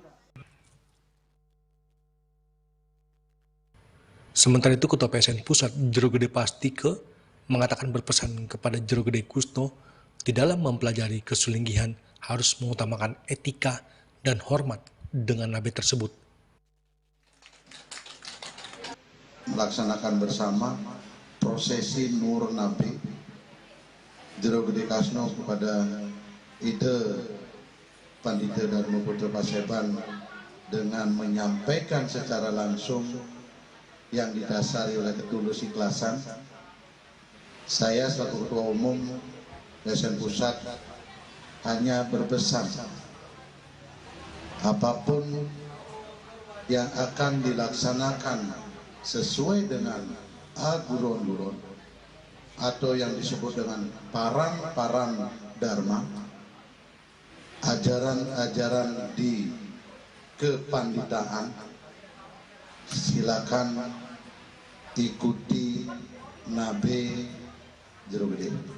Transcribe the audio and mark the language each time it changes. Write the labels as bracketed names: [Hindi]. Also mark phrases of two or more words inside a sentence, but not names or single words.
[Indonesian] Sementara itu, Ketua PSN Pusat Jero Gede Pastike mengatakan berpesan kepada Jero Gede Kusno di dalam mempelajari kesulinggihan harus mengutamakan etika dan hormat dengan nabi tersebut. Melaksanakan bersama prosesi Nur Nabi Jero Gede Kasno kepada ide Pandita Dharma Putra Paseban dengan menyampaikan secara langsung yang didasari oleh ketulus ikhlasan. Saya selaku Ketua Umum PSN Pusat hanya berpesan apapun yang akan dilaksanakan sesuai dengan aguron-guron atau yang disebut dengan parang-parang dharma, ajaran-ajaran di kepanditaan, silakan ikuti nabe Jero Gede.